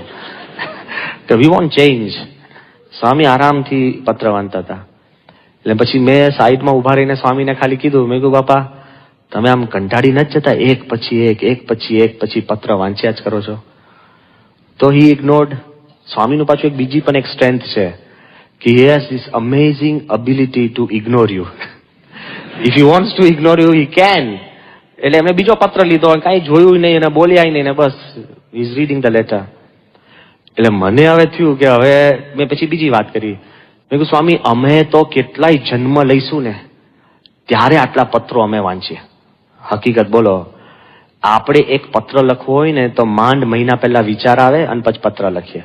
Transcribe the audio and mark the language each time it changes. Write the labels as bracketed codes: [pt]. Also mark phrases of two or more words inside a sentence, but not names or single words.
[gu] તો [en] we won't change. [gu] સ્વામી આરામથી પત્ર વાંચતા હતા. એટલે પછી મેં સાઈડમાં ઉભા રહીને સ્વામીને ખાલી કીધું, મેં કીધું બાપા તમે આમ કંટાળી નથી જતા, એક પછી પત્ર વાંચ્યા જ કરો છો? તો [en] he ignored. [gu] સ્વામીનું પાછું બીજી પણ એક સ્ટ્રેન્થ છે કે [en] he has this amazing ability to ignore you. If he wants to ignore you, he can. [gu] એટલે એમને બીજો પત્ર લીધો, કાંઈ જોયું નહીં અને બોલ્યા નહીં ને બસ [en] he is reading the letter. [gu] એટલે મને હવે થયું કે હવે મેં પછી બીજી વાત કરી. મેં કહ્યું સ્વામી અમે તો કેટલાય જન્મ લઈશું ને ત્યારે આટલા પત્રો અમે વાંચીએ. હકીકત બોલો, આપણે એક પત્ર લખવો હોય ને તો માંડ મહિના પહેલા વિચાર આવે અને પછી પત્ર લખીએ.